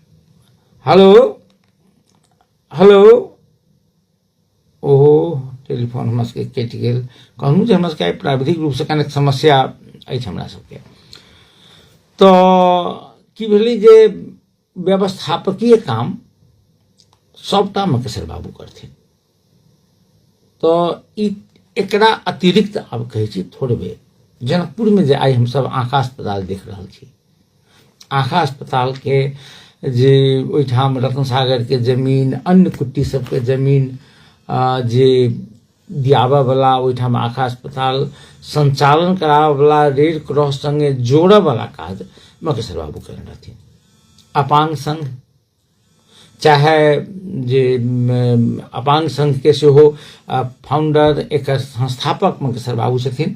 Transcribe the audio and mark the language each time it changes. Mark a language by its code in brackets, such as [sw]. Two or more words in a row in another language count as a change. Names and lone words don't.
[mai] हेलो ओहो टेलीफोन हमरा सबके कटि गेल कहूँ जे हमरा सबके प्राविधिक रूप से कनेक समस्या अछि हमरा सबके तो की भेलै जे व्यवस्थापकीय काम सबटा मकेश्वर बाबू करथिन तो एकरा अतिरिक्त अब कहे छी थोड़े बेर जनकपुर में जे आई हम सब आँखा अस्पताल देख रहल छी आँखा अस्पताल के जे ओहिठाम रत्न सागर के जमीन अन्य कुट्टी सबके जमीन जे दियाबा वाला ओहिठाम आँखा अस्पताल संचालन कराबे वाला रेड क्रॉस संगे जोड़े वाला काज मकेश्वर बाबू करने रहथिन। अपांग संघ चाहे जे अपांग संघ के सेहो फाउंडर एक संस्थापक मकेश्वर बाबू छथिन।